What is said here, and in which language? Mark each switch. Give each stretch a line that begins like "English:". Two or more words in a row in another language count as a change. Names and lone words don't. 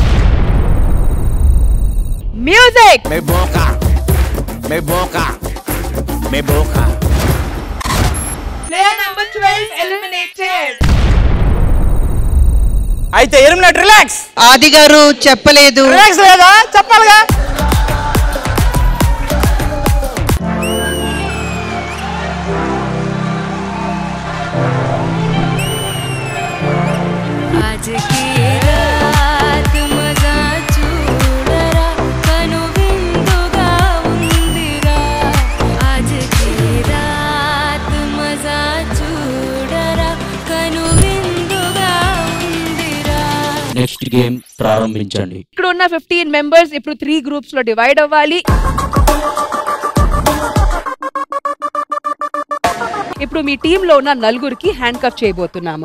English: Music. Me boca. Player number 12 eliminated.
Telugu: అయితే ఎలిమినేట్. రిలాక్స్. ఆది గారు చెప్పలేదు. రిలాక్స్ లేదా? చెప్పాలిగా.
Hindi: आज की रात मजा
Telugu: చూడరా కనువిందుగా ఉందిరా
Hindi: आज की रात मजा
Telugu: చూడరా కనువిందుగా ఉందిరా. నెక్స్ట్ గేమ్ ప్రారంభించండి. ఇక్కడ ఉన్న 15 మెంబర్స్ ఇప్పుడు 3 గ్రూప్స్ లో డివైడ్ అవ్వాలి. ఇప్పుడు మీ టీమ్ లో ఉన్న నలుగురికి హ్యాండ్ కఫ్ చేయబోతున్నాము.